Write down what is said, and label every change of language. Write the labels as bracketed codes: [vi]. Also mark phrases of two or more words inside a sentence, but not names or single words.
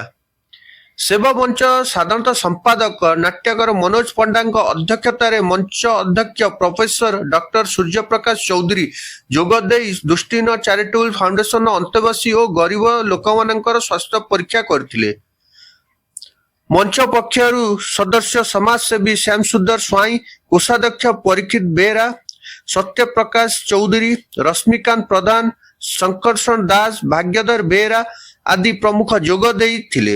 [or] ସେବା ମଞ୍ଚ ସାଧାରଣ ସମ୍ପାଦକ ନାଟ୍ୟକାର ମନୋଜ ପଣ୍ଡାଙ୍କ ଅଧ୍ୟକ୍ଷତାରେ ମଞ୍ଚ ଅଧ୍ୟକ୍ଷ ପ୍ରଫେସର ଡକ୍ଟର ସୂର୍ଯ୍ୟପ୍ରକାଶ ଚୌଧୁରୀ ଯୋଗଦେଇ ଦୃଷ୍ଟିହୀନ ଚାରିଟେବଲ ଫାଉଣ୍ଡେସନ ଅନ୍ତେବାସୀ ଓ ଗରିବ ଲୋକମାନଙ୍କର ସ୍ୱାସ୍ଥ୍ୟ ପରୀକ୍ଷା କରିଥିଲେ। ମଞ୍ଚ ପକ୍ଷରୁ ସଦସ୍ୟ ସମାଜସେବୀ ଶ୍ୟାମସୁନ୍ଦର ସ୍ୱାଇଁ, କୋଷାଧ୍ୟକ୍ଷ ପରୀକ୍ଷିତ ବେରା, ସତ୍ୟପ୍ରକାଶ ଚୌଧୁରୀ, ରଶ୍ମିକାନ୍ତ ପ୍ରଧାନ, ସଙ୍କର୍ଷଣ ଦାସ, ଭାଗ୍ୟଧର ବେରା ଆଦି ପ୍ରମୁଖ ଯୋଗ ଦେଇଥିଲେ।